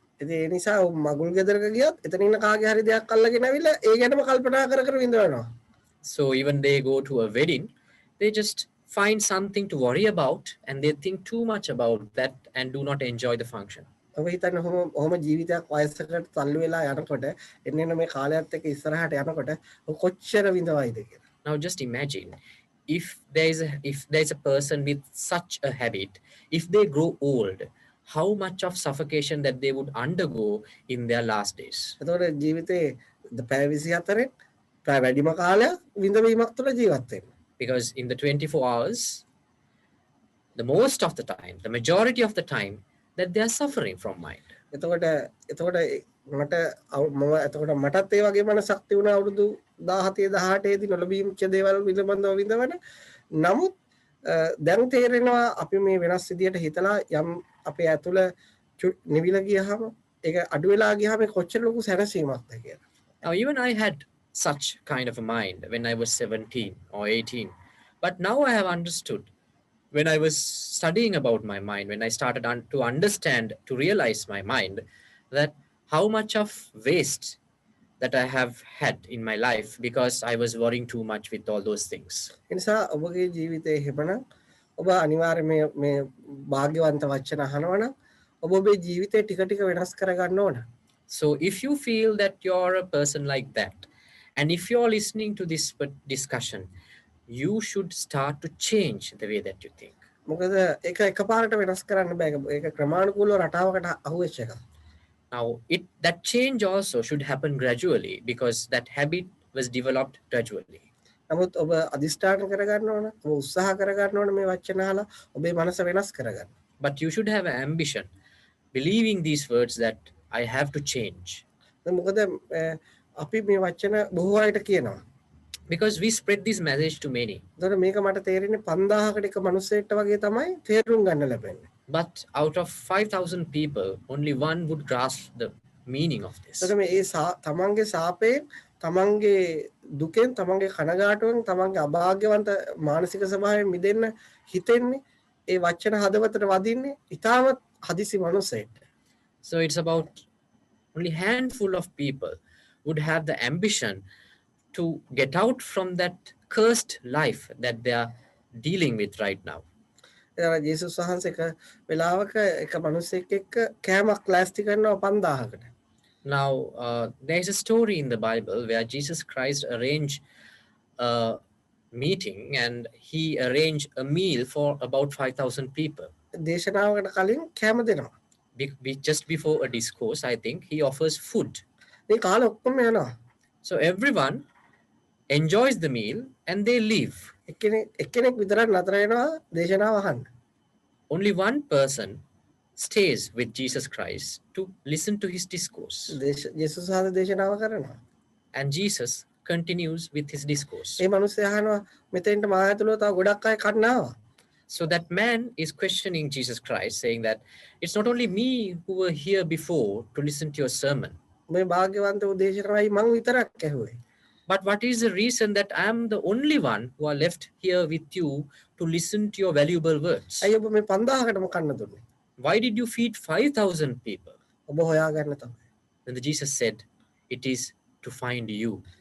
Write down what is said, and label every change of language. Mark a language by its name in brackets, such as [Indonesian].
[Sinhala] ඉතින් ඒ නිසා මගුල් ගෙදරක ගියත් එතන ඉන්න කාගේ හරි දෙයක් අල්ලගෙන ආවිලා ඒ ගැනම කල්පනා කර කර විඳවනවා. [English] So even they go to a wedding, they just find something to worry about and they think too much about that and do not enjoy the function. [Sinhala] ඔබ හිතන්න ඔහොම ජීවිතයක් වයසකට තල්ලු වෙලා යනකොට එන්න මේ කාලයත් එක්ක ඉස්සරහට යනකොට කොච්චර විඳවයිද කියලා. [English] Now just imagine if there is a person with such a habit, if they grow old, how much of suffocation that they would undergo in their last days. [Sinhala] එතකොට ජීවිතේ පැය 24න් පැය වැඩිම කාලයක් විඳවීමක් තුළ ජීවත් වෙනවා. [English] Because in the 24 hours, the most of the time, the majority of the time, that they are suffering from mind. [Sinhala] එතකොට මටත් ඒ වගේ මනසක් තිබුණා අවුරුදු 17 18 දී නොලබීම්ච්ච දේවල් පිළිබඳව විඳවන. නමුත් දැන් තේරෙනවා අපි මේ වෙනස් විදියට හිතලා යම් අපේ ඇතුළ නිවිලා ගියහම ඒක අඩු වෙලා ගියහම කොච්චර ලොකු සැනසීමක්ද කියලා. [English] Now even I had such kind of a mind when I was 17 or 18. But now I have understood when I was studying about my mind, when I started to understand, to realize my mind, that how much of waste that I have had in my life because I was worrying too much with all those things. [Sinhala] එනිසා ඔබගේ ජීවිතයේ හැමනම් ඔබ අනිවාර්යයෙන් මේ භාග්‍යවන්ත වචන අහනවා නම් ඔබ ඔබේ ජීවිතේ ටික ටික වෙනස් කරගන්න ඕන. [English] So if you feel that you're a person like that, and if you're listening to this discussion, you should start to change the way that you think. [Sinhala] මොකද ඒක එකපාරට වෙනස් කරන්න බෑ. ඒක ක්‍රමානුකූලව රටාවකට අහුවෙච්ච එකක්. [English] Now that change also should happen gradually because that habit was developed gradually. [Sinhala] නමුත් ඔබ අදිෂ්ඨාන කරගන්න ඕන. ඔබ උත්සාහ කරගන්න ඕන මේ වචන අහලා ඔබේ මනස වෙනස් කරගන්න. [English] But you should have an ambition, believing these words that I have to change. [Sinhala] මොකද අපි මේ වචන බොහෝ අයට කියනවා. [English] Because we spread this message to many. [Sinhala] ඒතර මේක මට තේරෙන්නේ 5000කට එක මිනිස්සෙක්ට වගේ තමයි තේරුම් ගන්න ලැබෙන්නේ. [English] But out of 5,000 people, only one would grasp the meaning of this. [Sinhala] ඒතර මේ තමන්ගේ සාපේ තමන්ගේ දුකෙන් තමන්ගේ කනගාටුවෙන් තමන්ගේ අභාග්‍යවන්ත මානසික ස්වභාවයෙන් මිදෙන්න හිතෙන්නේ ඒ වචන හදවතට වදින්නේ ඊටමත් හදිසි මිනිස්සෙක්ට. [English] So it's about only handful of people would have the ambition to get out from that cursed life that they are dealing with right now. [Sinhala] ජේසුස් වහන්සේ එක වෙලාවක එක මිනිසෙක් එක්ක කෑමක් ලෑස්ති කරනවා 5000කට. [English] Now there is a story in the Bible where Jesus Christ arranged a meeting and he arranged a meal for about 5,000 people. [Sinhala] දේශනාවකට කලින් කෑම දෙනවා. [English] Just before a discourse, I think he offers food. [Sinhala] මේ කාලේ ඔක්කොම යනවා. [English] So everyone enjoys the meal and they leave. [Sinhala] එක්කෙනෙක් විතරක් නතර වෙනවා දේශනාව අහන්න. [English] Only one person stays with Jesus Christ to listen to his discourse. [Sinhala] ජේසුස් වහන්සේ දේශනාව කරනවා. [English] And Jesus continues with his discourse. [Sinhala] ඒ මිනිස්සයා අහනවා මෙතෙන්ට මා ඇතුළව තව ගොඩක් අය කන්න ආවා. [English] So that man is questioning Jesus Christ, saying that it's not only me who were here before to listen to your sermon, [Sinhala] මේ භාග්‍යවන්ත උදේශනයි මං විතරක් ඇහුවේ. [English] but what is the reason that I am the only one who are left here with you to listen to your valuable words? [Sinhala] ඇයි ඔබ මේ 5000කටම කන්න දුන්නේ? [English] Why did you feed 5,000 people? [Sinhala] ඔබ හොයාගන්න තමයි. [English] Then Jesus said, it is to find you.